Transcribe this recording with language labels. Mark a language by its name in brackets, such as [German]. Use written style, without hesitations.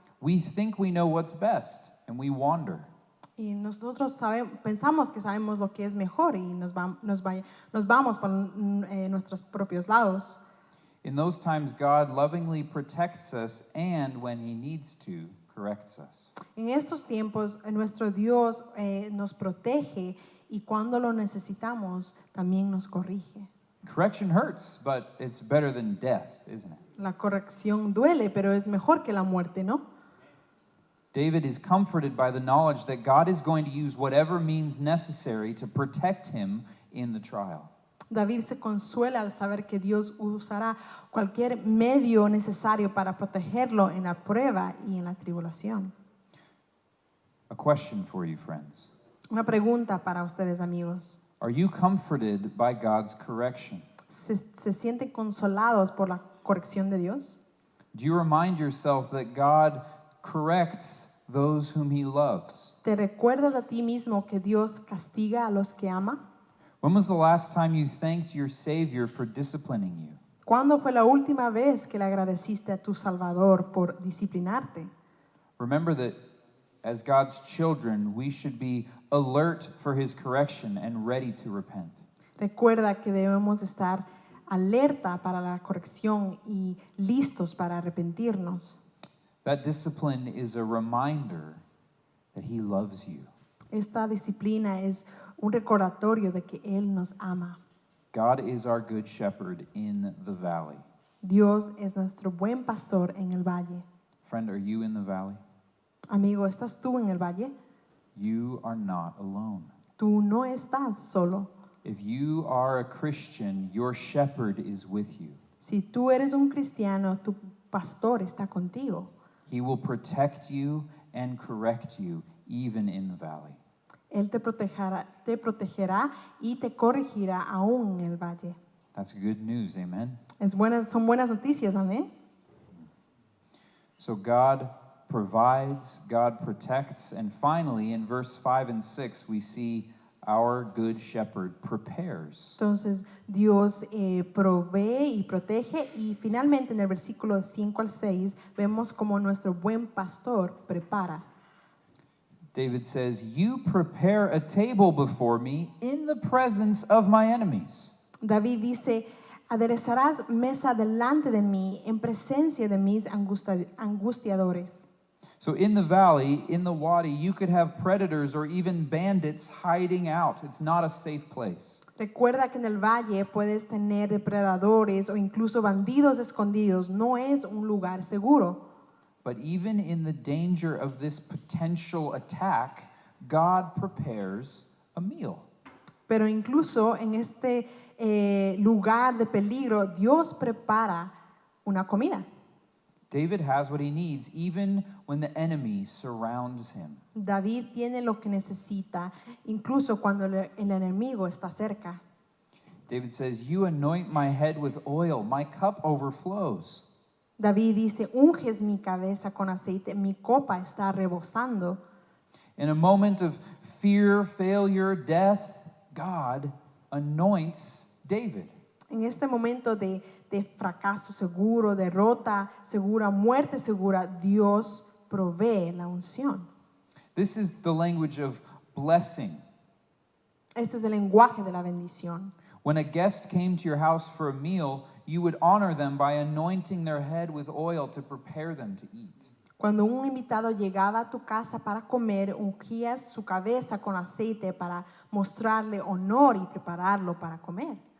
[English] we think we know what's best and we wander. [Spanish] y nosotros pensamos que sabemos lo que es mejor y nos vamos por nuestros propios lados. [English] In those times, God lovingly protects us and, when he needs to, corrects us. [Spanish] En estos tiempos, nuestro Dios nos protege y cuando lo necesitamos, también nos corrige. [English] Correction hurts, but it's better than death, isn't it? [Spanish] La corrección duele, pero es mejor que la muerte, ¿no? [English] David is comforted by the knowledge that God is going to use whatever means necessary to protect him in the trial. [Spanish] David se consuela al saber que Dios usará cualquier medio necesario para protegerlo en la prueba y en la tribulación. [English] A question for you, friends. [Spanish] Una pregunta para ustedes, amigos. [English] Are you comforted by God's correction? [Spanish] ¿Se sienten consolados por la corrección de Dios? [English] Do you remind yourself that God corrects those whom he loves? [Spanish] ¿Te recuerdas a ti mismo que Dios castiga a los que ama? [English] When was the last time you thanked your Savior for disciplining you? [Spanish] ¿Cuándo fue la última vez que le agradeciste a tu Salvador por disciplinarte? [English] Remember that as God's children, we should be alert for his correction and ready to repent. [Spanish] Recuerda que debemos estar alerta para la corrección y listos para arrepentirnos. [English] That discipline is a reminder that he loves you. [Spanish] Esta disciplina es un recordatorio de que Él nos ama. [English] God is our good shepherd in the valley. [Spanish] Dios es nuestro buen pastor en el valle. [English] Friend, are you in the valley? [Spanish] Amigo, ¿estás tú en el valle? [English] You are not alone. [Spanish] Tú no estás solo. [English] If you are a Christian, your shepherd is with you. [Spanish] Si tú eres un cristiano, tu pastor está contigo. [English] He will protect you and correct you even in the valley. [Spanish] Él te protegerá y te corregirá aún en el valle. [English] That's good news, amen? [Spanish] Son buenas noticias, amén. [English] So God provides, God protects, and finally in verse 5 and 6 we see our good shepherd prepares. [Spanish] Entonces Dios provee y protege, y finalmente en el versículo 5 al 6 vemos como nuestro buen pastor prepara. [English] David says, "You prepare a table before me in the presence of my enemies." [Spanish] David dice, aderezarás mesa delante de mí en presencia de mis angustiadores. [English] So in the valley, in the wadi, you could have predators or even bandits hiding out. It's not a safe place. [Spanish] Recuerda que en el valle puedes tener depredadores o incluso bandidos escondidos. No es un lugar seguro. [English] But even in the danger of this potential attack, God prepares a meal. [Spanish] Pero incluso en este lugar de peligro, Dios prepara una comida. [English] David has what he needs even when the enemy surrounds him. [Spanish] David tiene lo que necesita, incluso cuando el enemigo está cerca. [English] David says, "You anoint my head with oil, my cup overflows." [Spanish] David dice, unges mi cabeza con aceite, mi copa está rebosando. [English] In a moment of fear, failure, death, God anoints David. [Spanish] En este momento de fracaso seguro, derrota segura, muerte segura, Dios provee la unción. [English] This is the language of blessing. [Spanish] Este es el lenguaje de la bendición. [English] When a guest came to your house for a meal, you would honor them by anointing their head with oil to prepare them to eat. [Spanish] Cuando un invitado llegaba a tu casa para comer, ungías su cabeza con aceite para mostrarle honor y prepararlo para comer.